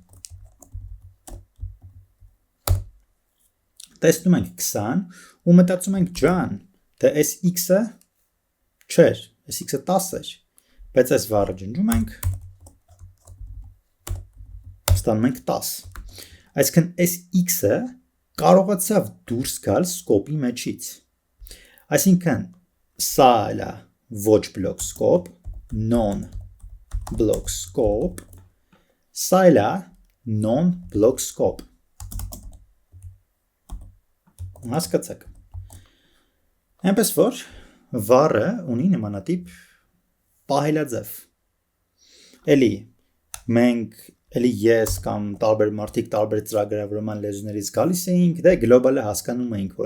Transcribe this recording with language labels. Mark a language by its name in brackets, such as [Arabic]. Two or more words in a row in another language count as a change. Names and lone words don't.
[Armenian] տեսնում ենք 20 ու մտածում ենք ջան, թե այս x-ը չէր, այս x-ը 10 էր, բայց այս վառը ջնջում ենք, ստանում ենք 10։ Այսինքն այս x-ը կարողացավ դուրս գալ սկոպի մեջից։ Այսինքն սա էլ է ոչ [English] block scope, non block scope, [Armenian] սա էլ է [English] non block scope։ [Armenian] Հասկացաք։ Այնպես որ վառը ունի նմանատիպ պահելաձև։ Էլի մենք էլի ես կամ տարբեր մարդիկ տարբեր ծրագրավորման լեզուներից գալիս էինք, դե գլոբալը հասկանում էինք, որ